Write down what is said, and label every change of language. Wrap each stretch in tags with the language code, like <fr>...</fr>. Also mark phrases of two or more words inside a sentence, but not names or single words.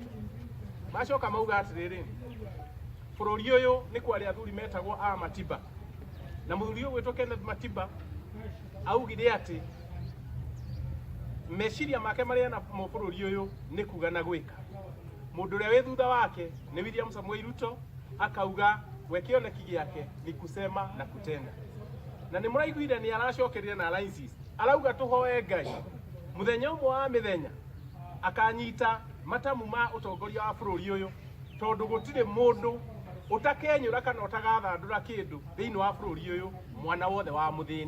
<ki>Macoka mauga atĩrĩrĩ bũrũri ũyũ nĩ kwarĩ athuri metagwo a Matiba, na mũthuri ũyũ gwĩtwo Kenneth Matiba augire atĩ meciria make marĩa na bũrũri ũyũ nĩ kuga na gwĩka. Mũndũ ũrĩa wĩ thutha wake nĩ William Samoei Ruto, akauga we kĩoneki gĩake ni</ki> <sw>kusema na kutenda.</sw> <ki>Na nĩ mũraiguire nĩ aracokeria na alliances, arauga tũhoe Ngai mũthenya ũmwe wa mĩthenya akanyita matamu ma ũtongoria wa bũrũri ũyũ, tondũ gũtirĩ mũndũ ũtakenyũra kana ũtagathandũra kĩndũ thĩinĩ wa bũrũri ũyũ mwana wothe wa mũthĩni.</ki>